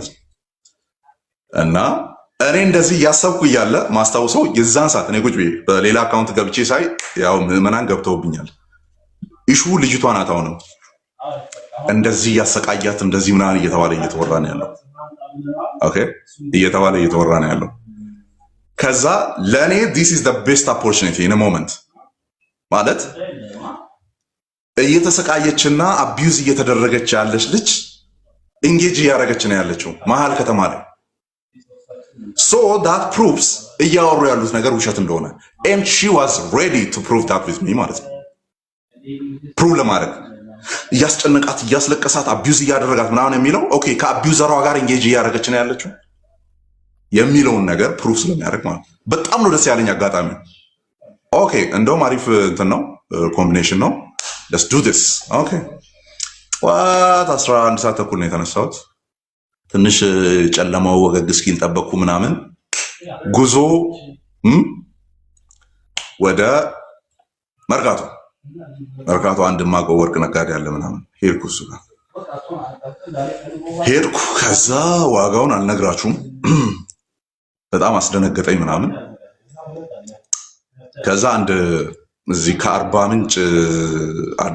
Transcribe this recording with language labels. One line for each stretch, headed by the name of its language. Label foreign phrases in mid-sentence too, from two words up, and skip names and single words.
Amharic: ነው። እና እኔ እንደዚህ እያሰብኩ እያለ ማስታውሰው የዛን ሰዓት እኔ ቁጭ ብዬ በሌላ አካውንት ገብቼ ሳይ ያው ምዕመናን ገብተውብኛል። ኢሹ ልጅቷ ናት። አሁንም እንደዚህ እያሰቃያት እንደዚህ ምናምን እየተባለ እየተወራ ነው ያለው። ኦኬ እየተባለ እየተወራ ነው ያለው። ከዛ ለእኔ
English: this is the best opportunity in a moment
Amharic: ማለት እየተሰቃየችና አቢዩዝ እየተደረገች ያለች ልጅ ኢንጌጅ እያደረገች ነው ያለችው መሀል ከተማ ላይ።
English: so that proves
Amharic: እያወሩ ያሉት ነገር ውሸት እንደሆነ
English: and she was ready to prove that with me
Amharic: ማለት ነው። ፕሩቭ ለማድረግ እያስጨነቃት እያስለቀሳት አቢዩዝ እያደረጋት ምናምን የሚለው ኦኬ ከአቢዩዘሯ ጋር ኢንጌጅ እያደረገች ነው ያለችው የሚለውን ነገር ፕሩፍ ስለሚያደርግ ማለት በጣም ነው ደስ ያለኝ አጋጣሚ። ኦኬ እንደውም አሪፍ እንትን ነው ኮምቢኔሽን ነው።
English: let's do this
Amharic: ኦኬ። ዋት 11 ሰዓት ተኩል ነው የተነሳሁት። ትንሽ ጨለማው ወገግ እስኪል ጠበቅኩ ምናምን። ጉዞ ወደ መርካቶ አንድ ማቀው ወርቅ ነጋዴ ያለ ምናምን ሄድኩ። እሱ ጋር ሄድኩ። ከዛ ዋጋውን አልነግራችሁም በጣም አስደነገጠኝ ምናምን። ከዛ አንድ እዚህ ከአርባ ምንጭ አዲስ